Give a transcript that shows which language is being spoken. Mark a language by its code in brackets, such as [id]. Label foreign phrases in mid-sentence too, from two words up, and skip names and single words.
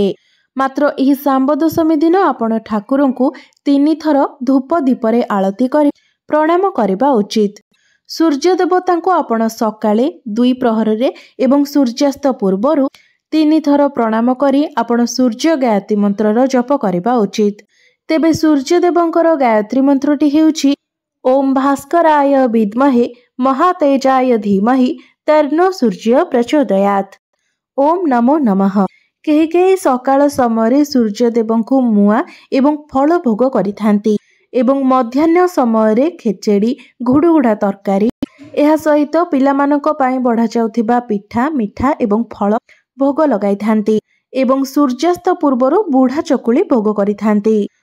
[or] ମାତ୍ର ଏହି ସାମ୍ବ ଦଶମୀ ଦିନ ଆପଣ ଠାକୁରଙ୍କୁ 3 ଥର ଧୂପ ଦୀପରେ ଆଳତି କରି ପ୍ରଣାମ କରିବା ଉଚିତ। ସୂର୍ଯ୍ୟ ଦେବତାଙ୍କୁ ଆପଣ ସକାଳେ 2 ପ୍ରହର ରେ ଏବଂ ସୂର୍ଯ୍ୟାସ୍ତ ପୂର୍ବରୁ 3 ଥର ପ୍ରଣାମ କରି ଆପଣ ସୂର୍ଯ୍ୟ ଗାୟତ୍ରୀ ମନ୍ତ୍ରର ଜପ କରିବା ଉଚିତ। ତେବେ ସୂର୍ଯ୍ୟ ଦେବଙ୍କର ଗାୟତ୍ରୀ ମନ୍ତ୍ରଟି ହେଉଛି [sa] ओम भास्कराय विद्महे महातेजाय धीमहि तन्नो सूर्य प्रचोदयात्। ओम नमो नमः। [or] କେହି କେହି ସକାଳ ସମୟ ସୂର୍ଯ୍ୟ ଦେବଙ୍କୁ ମୁଆଁ ଏବଂ ଫଳ ଭୋଗ କରିଥାନ୍ତି ଏବଂ ମଧ୍ୟାହ୍ନ ସମୟ ଖେଚେଡ଼ି ଘୁଡ଼ୁଘୁଡ଼ା ତରକାରୀ ଏହା ସହିତ ପିଲାମାନଙ୍କ ପାଇଁ ବଢ଼ା ଯାଉଥିବା ପିଠା ମିଠା ଏବଂ ଫଳ ଭୋଗ ଲଗାଇ ଥାନ୍ତି ଏବଂ ସୂର୍ଯ୍ୟାସ୍ତ ପୂର୍ବ ବୁଢ଼ା ଚକୁଳି ଭୋଗ କରିଥାନ୍ତି।